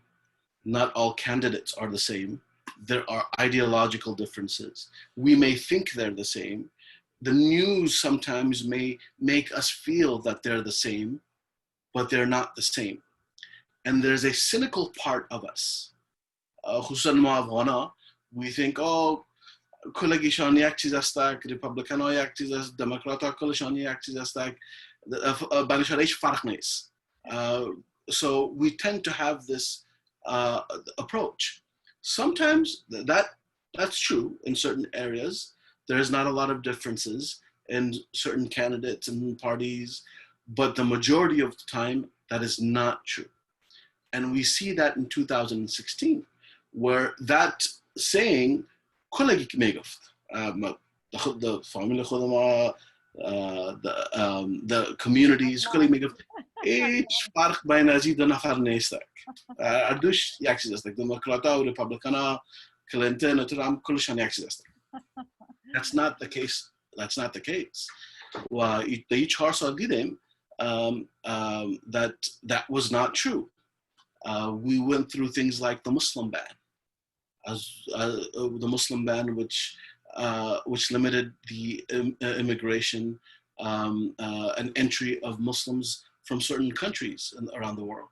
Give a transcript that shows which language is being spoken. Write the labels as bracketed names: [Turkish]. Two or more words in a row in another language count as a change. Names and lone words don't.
[English] Not all candidates are the same. There are ideological differences. We may think they're the same. The news sometimes may make us feel that they're the same, but they're not the same. And there's a cynical part of us. We think, [Persian] oh, کلگیشان یک چیز هستک، ریپابلیکن ها یک چیز است، دموکرات ها کلشان یک چیز هستک، بینشان هیچ فرق نیست. [English] So we tend to have this approach. Sometimes that's true in certain areas. There's not a lot of differences in certain candidates and parties, but the majority of the time, that is not true. And we see that in 2016, where that saying, the family, the communities, [Persian] هیچ فرق بین از این دو نفر نیستک. اردوش یک چیز است. دموکراتا و ریپابلیکانا، کلینتون و ترامپ کلشان یک چیز است. [English] That's not the case. That's not the case. [Persian] و طی 4 سال دیدیم [English] that was not true. We went through things like the Muslim ban, the Muslim ban, which limited the immigration and entry of Muslims from certain countries around the world.